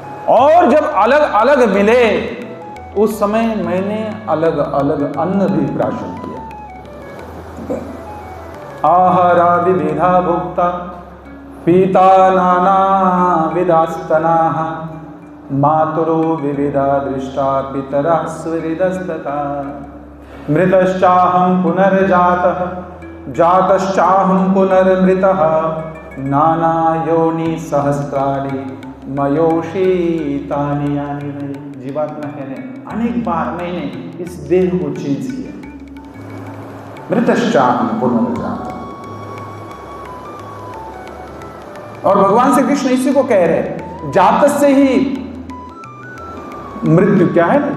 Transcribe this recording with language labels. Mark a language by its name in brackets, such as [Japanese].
[Hindi] और जब अलग अलग मिले, उस समय मैंने अलग अलग अन्न भी प्राशन किया। [Sanskrit] आहारा विविधा भुक्ता पीता नाना विदास्तनाः मातरो विविधा दृष्टा पितरा सुहृदस्तथा। मृतश्चाहं पुनर्जातः जातश्चाहं पुनर्मृतः नाना योनि सहस्राणि मयोषितानि यानि। [Hindi] जीवात्मा कहने, अनेक बार मैंने इस देह को चेंज किया। [Sanskrit] मृतश्चाहं पुनर्जातः। [Hindi] और भगवान श्री कृष्ण इसी को कह रहे हैं, जात से ही मृत्यु, क्या है?